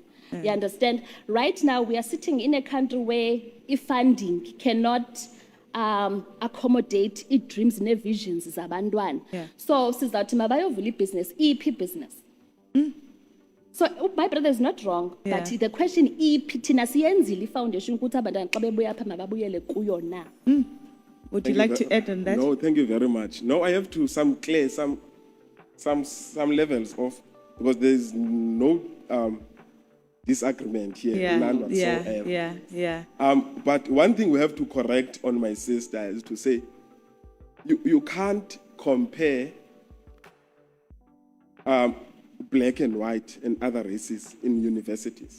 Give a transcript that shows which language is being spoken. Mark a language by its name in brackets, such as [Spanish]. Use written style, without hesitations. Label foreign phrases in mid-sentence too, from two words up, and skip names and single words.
[English] You understand? Right now we are sitting in a country where funding cannot accommodate dreams and visions zabantwana. [Xhosa] So sizawuthi mabayovula business, business. So [English] my brother is not wrong, but the question [Xhosa] thina siyenzile foundation ukuthi abantwana xa bebuya apha mababuyele kuyo na. [English] Would you like to add on that? No, thank you very much. No, I have to some levels of, because there is no disagreement here, none whatsoever. But one thing we have to correct on my sister is to say, you can't compare black and white and other races in universities.